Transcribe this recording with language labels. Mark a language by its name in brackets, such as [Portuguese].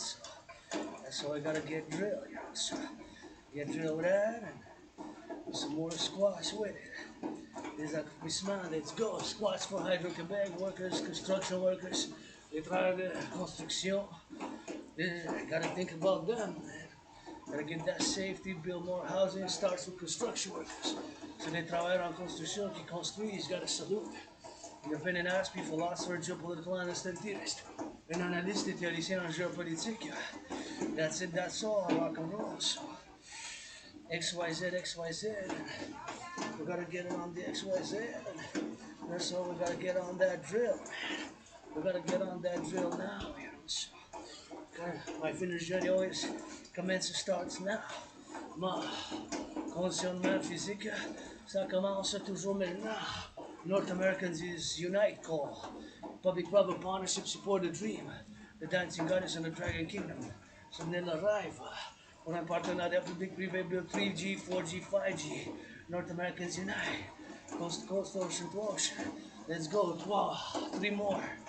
[English] So that's how we gotta get drilled. You know, so get drilled with that and do some more squats with it. This is we smile. Let's go. Squats for Hydro-Quebec workers, construction workers, [French] les travailleurs, construction. [English] Gotta think about them, man. Gotta get that safety, build more housing. Starts with construction workers. So [French] les travailleurs en construction qui construisent, [English] gotta salute. Independent Esprit, philosopher, geopolitical analyst and theorist. [French] Un analyste et théoricien en géopolitique. [English] That's it, that's all, rock and roll. So, XYZ, XYZ. We gotta get it on the XYZ. And that's all, we gotta get on that drill, man. We gotta get on that drill now, you know. So, my finish journey always commences, starts now. [French] Ma conditionnement physique, ça commence toujours maintenant. [English] North Americans is unite call. Public-private partnership support the dream. The dancing goddess and the dragon kingdom. So then arrive. [French] On a partenariat Publik, Prive, [English] build 3G, 4G, 5G. North Americans unite. Coast to coast, ocean to ocean. Let's go. 3 more.